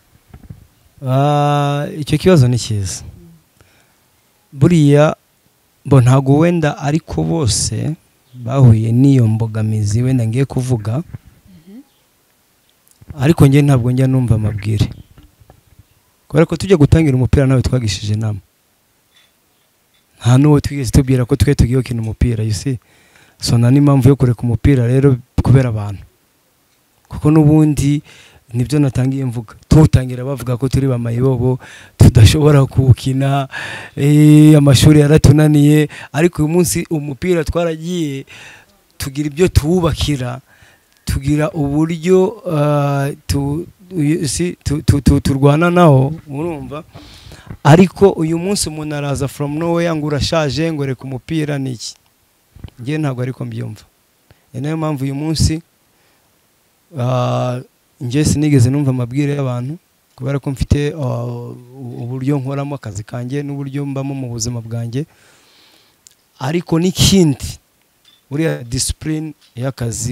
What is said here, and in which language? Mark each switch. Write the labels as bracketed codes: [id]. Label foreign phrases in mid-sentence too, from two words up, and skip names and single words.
[rw] Icyo kibazo ni cyiza buriya ntago wenda ariko bose bahuye n'iyo mbogamizi wenda ngiye kuvuga ariko ngiye ntabwo njya numva amabwire kubera ko tujya gutangira umupira nawe twagishije inama nta n'uwo twigeze tubwira ko twe tugiye gukina umupira [en] you see so [rw] nta n'impamvu yo kureka umupira rero kubera abantu kuko n'ubundi nibyo natangiye mvuga tutangira bavuga ko turi bamayibobo tudashobora kuwukina amashuri yaratunaniye ariko uyu munsi umupira twaragiye tugira ibyo tuwubakira tugira uburyo turwana nawo urumva ariko uyu munsi umuntu araza [en] from nowhere [rw] ngo urashaje ngo reka umupira niki ngiye ntabwo ariko mbyumva niyo mpamvu uyu munsi njye sinigeze numva amabwire y'abantu kubera ko mfite uburyo nkoramo akazi kanjye n'uburyo mbamo mu buzima bwanjye ariko n'ikindi buriya discipline y'akazi